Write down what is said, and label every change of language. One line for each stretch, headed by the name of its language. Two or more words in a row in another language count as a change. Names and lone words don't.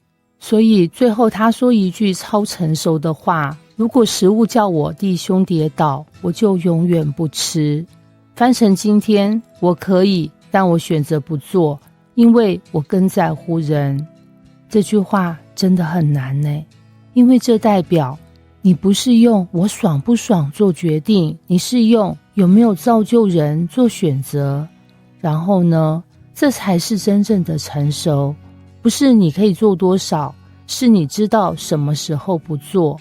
Chinese: 所以最後他說一句超成熟的話，如果食物叫我弟兄跌倒，我就永遠不吃。翻成今天，我可以，但我選擇不做，因為我更在乎人。這句話真的很難呢，因為這代表你不是用我爽不爽做決定，你是用有沒有造就人做選擇。然後呢，這才是真正的成熟，不是你可以做多少，是你知道什麼時候不做。